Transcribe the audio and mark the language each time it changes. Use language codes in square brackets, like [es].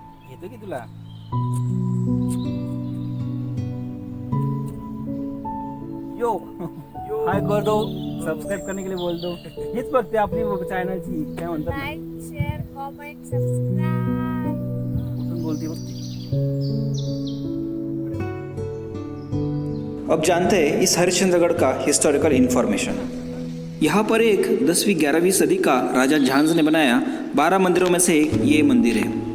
[mr] येतो की तुला? [hi] यो हाय कर दो, सबस्क्राईब करने के लिए बोल दो. [mr] हीच बघते आपली चॅनलची काय म्हणतात ना? [en] like share comment subscribe [mr] कुठून बोलती बघ. [hi] अब जानते हैं इस हरिश्चंद्रगढ़ का हिस्टोरिकल इन्फॉर्मेशन। यहाँ पर एक 10वीं 11वीं सदी का राजा झांझ ने बनाया 12 मंदिरों में से एक ये मंदिर है।